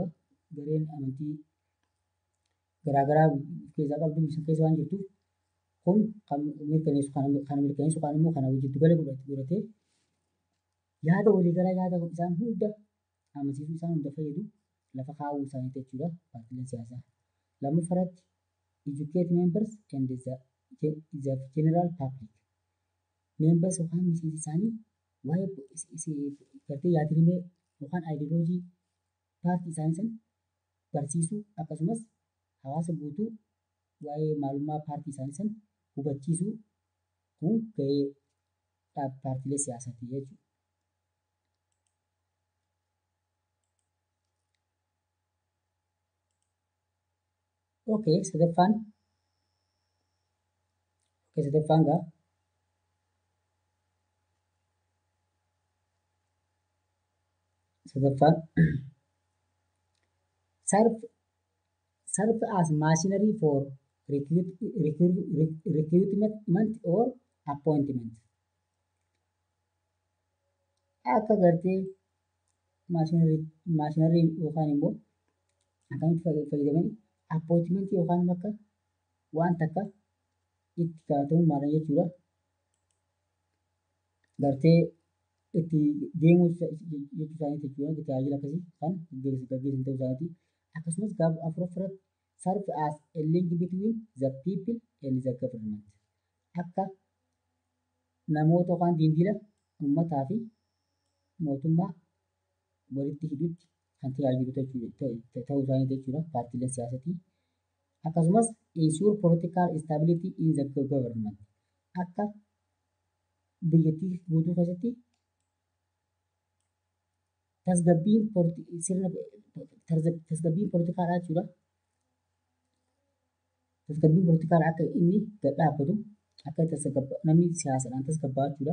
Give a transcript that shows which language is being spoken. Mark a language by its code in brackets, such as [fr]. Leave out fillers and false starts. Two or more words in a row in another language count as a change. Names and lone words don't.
[om] Gareen amantii garaagaraa keessaa qabdu biyya san keessa waan jirtuuf kun kan mirkaneessu kan immoo kana hojjettu galee godhatee yaada waliigalaa yaada isaan hunda amansiisuu isaan hunda fayyadu lafa kaa'uu isaaniiti jechuudha paartiileen siyaasaa. [en] Lammaffaratti educate members and the general public. [om] Members yookaan miseensi isaanii waa'ee gartee yaadrimee yookaan ideoloojii paartii isaanii san barsiisuu akkasumas hawaasa guutuu waa'ee maalummaa paartii isaanii san hubachiisuu kun gahee paartiilee siyaasaati jechuudha. Okay, sadaffaan gaa sadaffaan [en] serve as machinery for recruitment or appointment. [om] Akka gartee maashinarii yookaan immoo akkamitti fayyadamanii appointment yookaan bakka waan takka itti gaafatamummaadhaan jechuudha. Gartee itti deemuu jechuu isaaniiti jechuudha. Tajaajila akkasii kan gaggeessan ta'uu isaaniiti. Akkasumas gaafa afuraffaratti [en] serve as a link between the people and the government. [om] Akka namoota yookaan dindila uummataa fi mootummaa walitti hidhuutti kan tajaajilu ta'uu isaaniiti jechuudha paartiileen siyaasatii. [en] Akkasumas ensure political stability in the government. [om] Akka biyyattii guutuu keessatti tasgabbiin poolitikaadhaa jechuudha. Tasgabbiin poolitikaadhaa akka inni gad dhaabbatu akka namni siyaasadhaan tasgabbaa'u jechuudha.